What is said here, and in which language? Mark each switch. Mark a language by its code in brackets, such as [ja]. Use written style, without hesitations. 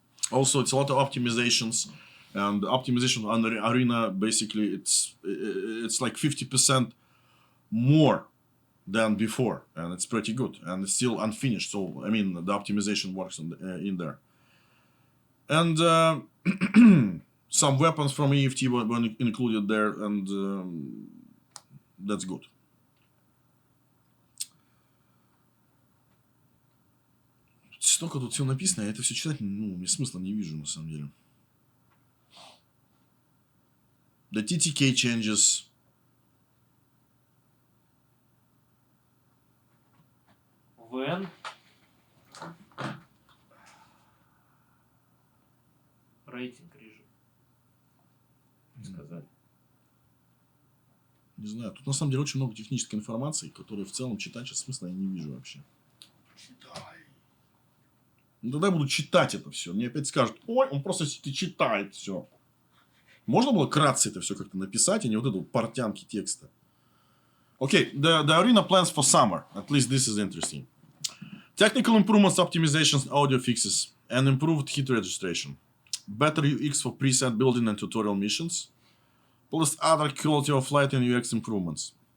[en] Also, it's a lot of optimizations, and optimization on the arena basically it's like 50% more than before, and it's pretty good, and it's still unfinished. So I mean, the optimization works in there, and some weapons from EFT were included there, and that's good. [ru] Столько тут все написано, я это все читать, мне смысла не вижу на самом деле. [en] The TTK changes. [ru] ВН. Рейтинг режим. Сказали. Не знаю, тут на самом деле очень много технической информации, которую в целом читать сейчас смысла я не вижу вообще. Читай. Ну тогда я буду читать это все. Мне опять скажут, ой, он просто читает все. Можно было кратце это все как-то написать, а не вот эту портянки текста. [en] Okay, the arena plans for summer. At least this is interesting. Technical improvements, optimizations, audio fixes, and improved hit registration. Better UX for preset building and tutorial missions. Plus other quality of light and UX improvements.